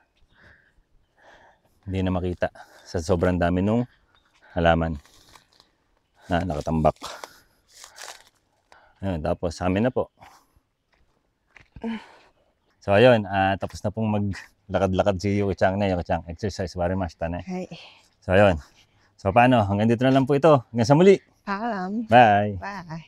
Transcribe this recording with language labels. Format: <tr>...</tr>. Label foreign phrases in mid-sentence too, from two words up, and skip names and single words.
<tl>Hindi na makita sa sobrang dami nung halaman na nakatambak. Ayun, tapos sa amin na po. So ayun, tapos na pong maglakad-lakad si Yuki-chan na. Yuki-chan,</tl> <en>exercise very much tanay.</en> <ja>Hai.</ja> <tl>So ayun. So paano? Hanggang dito na lang po ito. Hanggang sa muli. Paalam.</tl> <en>Bye! Bye.</en>